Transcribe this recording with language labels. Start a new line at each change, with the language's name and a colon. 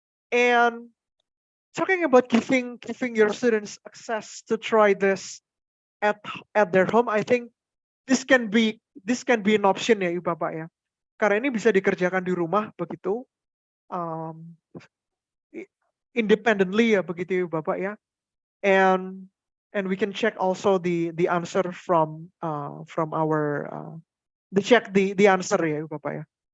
English: And talking about giving your students access to try this at their home, I think this can be an option ya, Ibu Bapak ya.
Indonesian: Karena ini bisa dikerjakan di rumah begitu, independently ya begitu, Ibu Bapak ya.
English: And we can check also the answer from our the answer ya, Ibu Bapak ya.